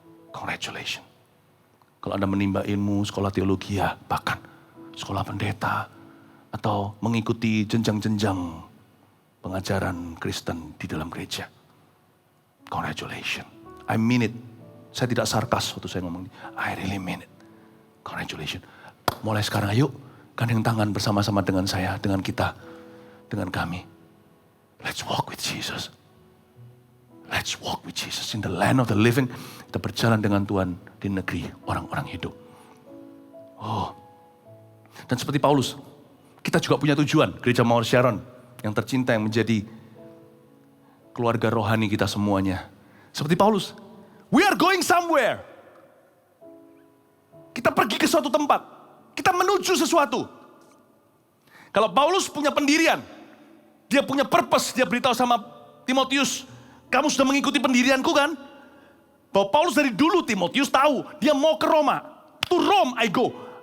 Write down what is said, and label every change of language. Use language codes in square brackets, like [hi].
[id] Congratulations. Kalau Anda menimba ilmu, sekolah teologi ya, bahkan sekolah pendeta, atau mengikuti jenjang-jenjang pengajaran Kristen di dalam gereja. [en] Congratulations. I mean it. [id] Saya tidak sarkas waktu saya ngomong ini. [en] I really mean it. Congratulations. [id] Mulai sekarang ayo, gandeng tangan bersama-sama dengan saya, dengan kita, dengan kami. [en] Let's walk with Jesus. Let's walk with Jesus in the land of the living. [id] Kita berjalan dengan Tuhan di negeri orang-orang hidup. Oh, dan seperti Paulus, kita juga punya tujuan. Gereja Mawar Sharon yang tercinta, yang menjadi keluarga rohani kita semuanya. Seperti [en] Paulus, we are going somewhere. [id] Kita pergi ke suatu tempat. Kita menuju sesuatu. Kalau Paulus punya pendirian, dia punya purpose, dia beritahu sama Timotius, kamu sudah mengikuti pendirianku kan? Bahwa Paulus dari dulu Timotius tahu, dia mau ke Roma. [en] To Rome I go.